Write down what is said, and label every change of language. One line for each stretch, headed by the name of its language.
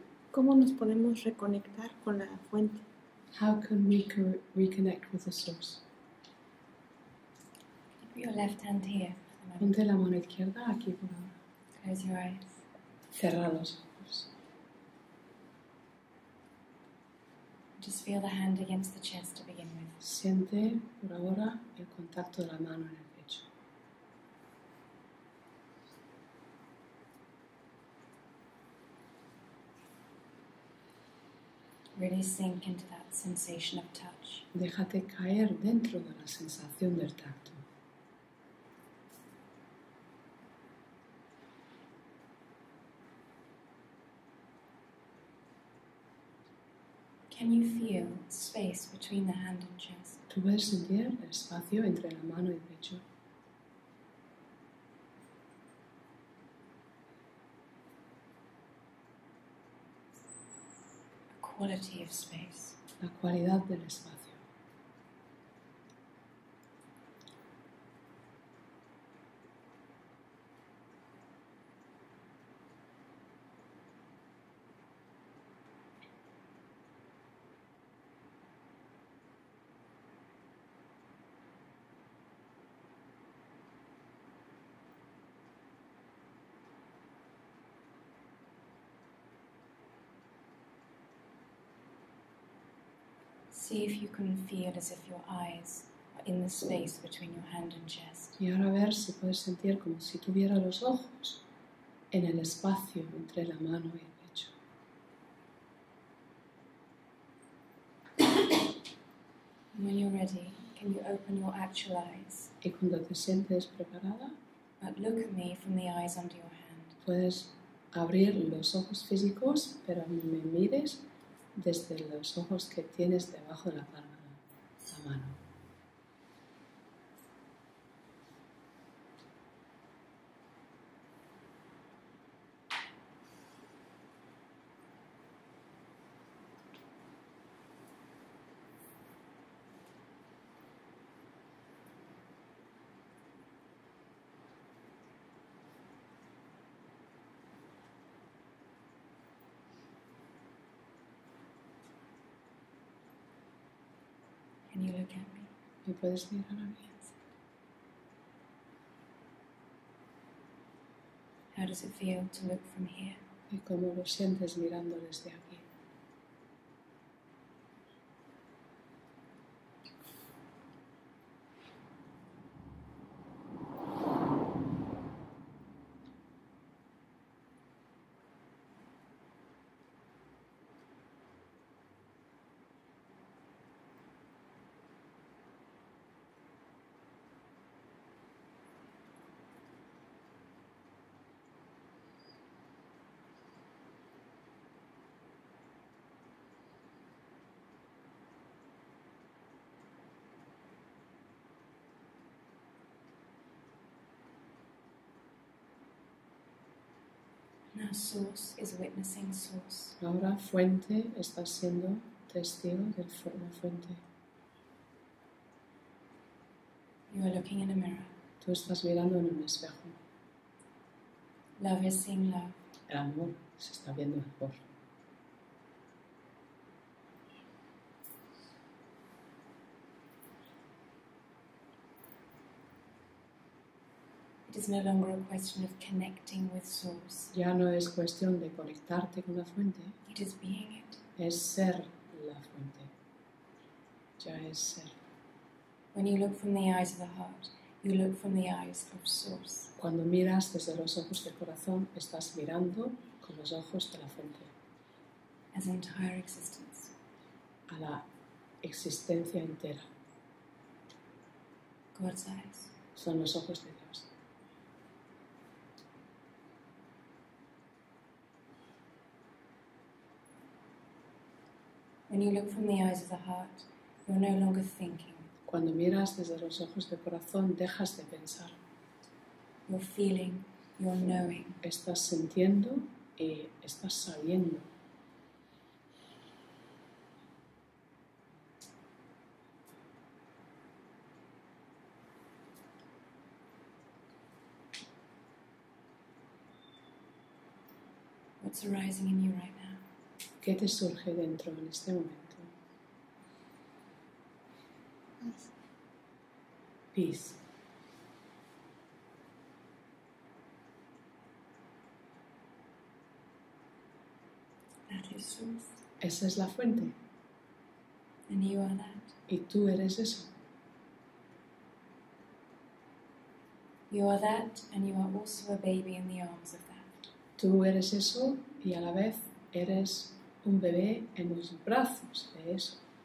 Spanish: ¿Cómo nos podemos reconectar con la fuente?
English: How can we reconnect with the source? Put your left hand here for the moment.
Spanish: Ponte la mano izquierda aquí por ahora.
English: Close your eyes.
Spanish: Cerra los ojos.
English: Just feel the hand against the chest to begin with.
Spanish: Siente por ahora el contacto de la mano en el pecho.
English: Really sink into that sensation of touch.
Spanish: Déjate caer dentro de la sensación del tacto.
English: Can you feel space between the hand and chest?
Spanish: ¿Tú puedes sentir el espacio entre la mano y el pecho?
English: A quality of space.
Spanish: La cualidad del espacio.
English: See if you can feel as if your eyes are in the space between your hand and chest.
Spanish: Y ahora a ver si puedes sentir como si tuviera los ojos en el espacio entre la mano y el pecho.
English: And when you're ready, can you open your actual eyes?
Spanish: Y cuando te sientes preparada,
English: But look at me from the eyes under your hand.
Spanish: puedes abrir los ojos físicos, pero me mires desde los ojos que tienes debajo de la palma de la mano.
English: Can you look at me?
Spanish: ¿Me puedes mirar a mí?
English: How does it feel to look from here?
Spanish: ¿Y cómo lo sientes mirando desde aquí?
English: Now Source is witnessing Source.
Spanish: Ahora fuente está siendo testigo de la fuente.
English: You are looking in a mirror.
Spanish: Tú estás mirando en un espejo.
English: Love is seeing love.
Spanish: El amor se está viendo el amor.
English: It is no longer a question of connecting with Source.
Spanish: Ya no es cuestión de conectarte con la fuente,
English: It is being it.
Spanish: es ser la fuente. Ya es ser.
English: When you look from the eyes of the heart, you look from the eyes of Source.
Spanish: Cuando miras desde los ojos del corazón, estás mirando con los ojos de la fuente,
English: As entire existence.
Spanish: a la existencia entera.
English: God's eyes.
Spanish: Son los ojos de Dios.
English: When you look from the eyes of the heart, you're no longer thinking.
Spanish: Cuando miras desde los ojos del corazón, dejas de pensar.
English: You're feeling, you're knowing.
Spanish: Estás sintiendo y estás sabiendo.
English: What's arising in you right now?
Spanish: ¿Qué te surge dentro en este momento?
English: Peace. That is Source.
Spanish: Esa es la fuente.
English: And you are that.
Spanish: Y tú eres eso.
English: You are that, and you are also a baby in the arms of that.
Spanish: Tú eres eso y a la vez eres un bebé en los brazos de eso.